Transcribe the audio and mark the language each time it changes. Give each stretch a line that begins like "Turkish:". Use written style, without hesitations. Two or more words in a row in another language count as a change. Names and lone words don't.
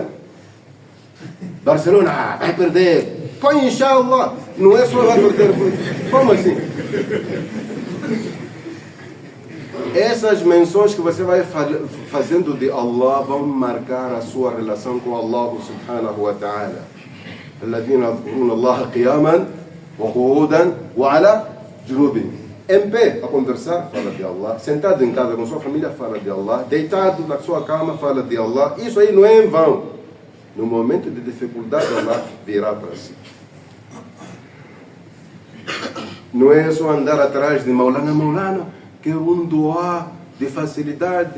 Portuguese: Barcelona vai perder. Põe inshallah. Não é só vai perder. Como assim? Essas menções que você vai fazendo de Allah vão marcar a sua relação com Allah
Arabic: سبحانه وتعالى. الذين يذكرون الله قياما وقعودا وعلى جنوبهم.
Portuguese: Em pé, a conversar, fala de Allah. Sentado em casa com sua família, fala de Allah. Deitado na sua cama, fala de Allah. Isso aí não é em vão. No momento de dificuldade, Allah virá para si. Não é só andar atrás de Maulana, que é um doá de facilidade.